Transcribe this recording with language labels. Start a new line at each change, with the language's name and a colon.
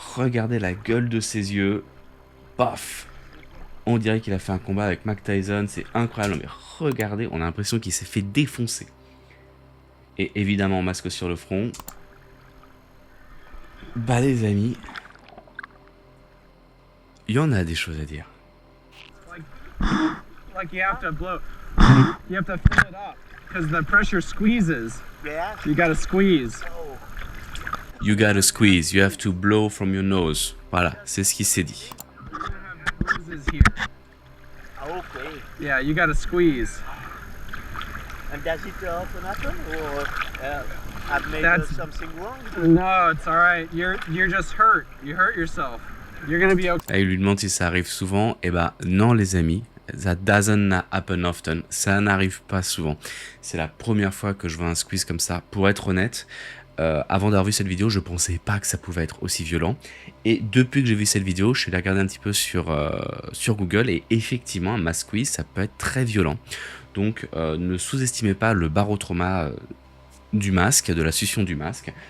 French: Regardez la gueule de ses yeux. Paf. On dirait qu'il a fait un combat avec Mike Tyson. C'est incroyable. Mais regardez, on a l'impression qu'il s'est fait défoncer. Et évidemment, masque sur le front. Bah les amis, il y en a des choses à dire.
English: Like you have to blow. You have to fill it up because the pressure squeezes. Yeah. You gotta squeeze. You gotta squeeze, you have to blow from your nose.
French: Voilà, c'est ce qui s'est dit.
English: You're gonna have bruises here. Okay. Yeah, you gotta squeeze. And does it often happen, or I've made That's- something wrong? No, it's all right. You're just hurt. You hurt yourself. You're gonna be okay.
French: Là, il lui demande si ça arrive souvent. Eh ben non les amis,
English: that doesn't happen often.
French: Ça n'arrive pas souvent. C'est la première fois que je vois un squeeze comme ça. Pour être honnête, avant d'avoir vu cette vidéo, je pensais pas que ça pouvait être aussi violent. Et depuis que j'ai vu cette vidéo, je suis allé regarder un petit peu sur Google et effectivement, un mask squeeze, ça peut être très violent. Donc ne sous-estimez pas le barotrauma du masque, de la succion du masque.